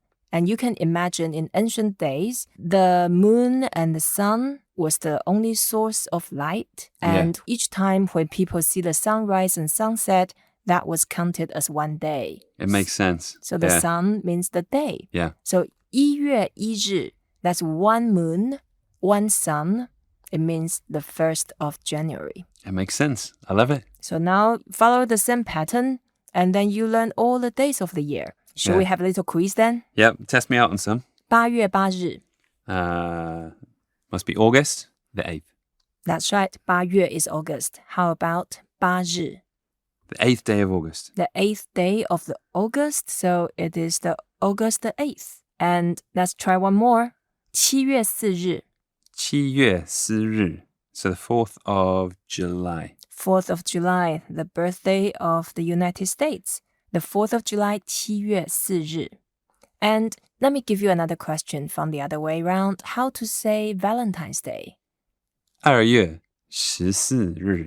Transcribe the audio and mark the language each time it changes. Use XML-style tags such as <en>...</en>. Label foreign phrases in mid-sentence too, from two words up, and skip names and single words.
<en>And you can imagine in ancient days, the moon and the sun was the only source of light. And each time when people see the sunrise and sunset, that was counted as one day. It makes sense. So the sun means the day. Yeah.</en> <zh>So 一月一日,</zh> <en>that's one moon, one sun. It means the 1st of January. It makes sense. I love it. So now follow the same pattern, and then you learn all the days of the year. Should we have a little quiz then? Yep. Test me out on some.</en> <zh>8 月8日.</zh> <en>Must be August the 8th. That's right. 8月 is August. How about 8日? The 8th day of August. The 8th day of the August. So it is the August the 8th. And let's try one more.</en> <zh>7 月4日. 7月4日.</zh> <en>So the 4th of July. 4th of July, the birthday of the United States. The 4th of July,</en> <zh>7 月4日.</zh> <en>And let me give you another question from the other way around. How to say Valentine's Day?</en> <zh>2 月14日.</zh>